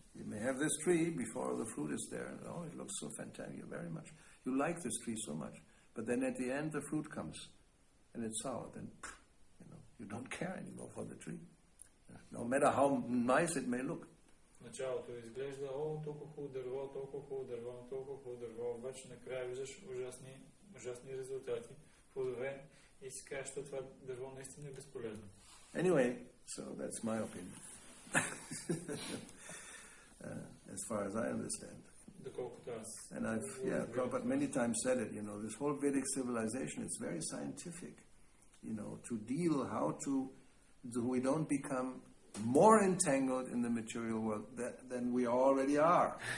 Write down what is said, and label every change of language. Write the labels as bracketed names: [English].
[English] You may have this tree before the fruit is there, and it looks so fantastic, very much. You like this tree so much, but then at the end the fruit comes, and it's sour. Then you don't care anymore for the tree, no matter how nice it may look. [Bulgarian] Началото изглежда, толкова хубаво дърво, толкова хубаво дърво, толкова хубаво дърво, обаче накрая виждаш ужасни резултати, плодове и си кажеш, че това дърво наистина е безполезно. [English] Anyway, so that's my opinion. As far as I understand. [Bulgarian] Доколкото аз. [English] And Prabhupada many times said it, this whole Vedic civilization is very scientific, to deal how so we don't become more entangled in the material world than we already are.